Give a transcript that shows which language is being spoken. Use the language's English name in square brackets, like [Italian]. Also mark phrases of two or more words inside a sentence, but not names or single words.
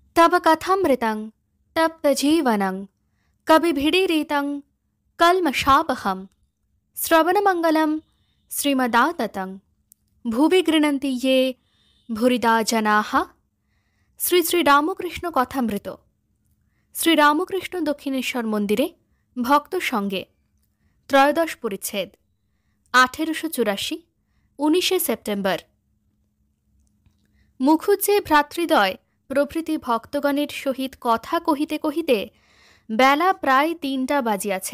[Sanskrit] तब कथामृतं तप्तजीवनं कविभिडीरितं कल्मषापहं श्रवणमङ्गलं श्रीमदाततं भुवि गृह्णन्ति ये भूरिदा जनाः। [Bangla] শ্রী শ্রী রামকৃষ্ণ কথামৃত। শ্রীরামকৃষ্ণ দক্ষিণেশ্বর মন্দিরে ভক্ত সঙ্গে ত্রয়োদশ পরিচ্ছেদ 1884 19 সেপ্টেম্বর। মুখুজ্জে ভ্রাতৃদ্বয় প্রভৃতি ভক্তগণের সহিত কথা কহিতে কহিতে বেলা প্রায় 3টা বাজিয়াছে।